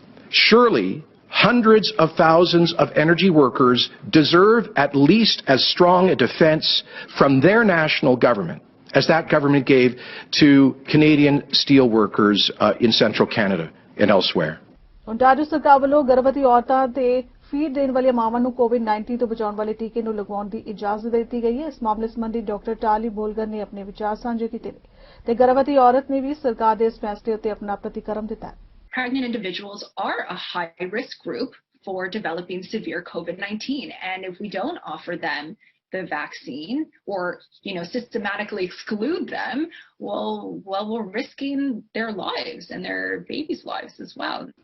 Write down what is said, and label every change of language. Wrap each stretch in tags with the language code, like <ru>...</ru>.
<en>Surely, hundreds of thousands of energy workers deserve at least as strong a defense from their national government as that government gave to Canadian steel workers in central Canada and elsewhere.</en> <pa>ontario ਸਰਕਾਰ ਵੱਲੋਂ ਗਰਭਵਤੀ ਔਰਤਾਂ ਤੇ feed ਦੇਣ ਵਾਲੀਆਂ ਮਾਵਾਂ ਨੂੰ ਕੋਵਿਡ-19 ਤੋਂ ਬਚਾਉਣ ਵਾਲੇ ਟੀਕੇ ਨੂੰ ਲਗਵਾਉਣ ਦੀ ਇਜਾਜ਼ਤ ਦੇ ਦਿੱਤੀ ਗਈ ਹੈ। ਇਸ ਮਾਮਲੇ ਸੰਬੰਧੀ ਡਾਕਟਰ ਟਾਲੀ ਬੋਲਗਰ ਨੇ ਆਪਣੇ ਵਿਚਾਰ ਸਾਂਝੇ ਕੀਤੇ ਨੇ ਤੇ ਗਰਭਵਤੀ ਔਰਤ ਨੇ ਵੀ ਸਰਕਾਰ ਦੇ ਇਸ ਫੈਸਲੇ ਉੱਤੇ ਆਪਣਾ ਪ੍ਰਤੀਕਰਮ ਦਿੱਤਾ ਹੈ।</pa> <en>Pregnant individuals are a high-risk group for developing severe COVID-19, and if we don't offer them the vaccine or, systematically exclude them, well, we're risking their lives and their babies' lives as well.</en>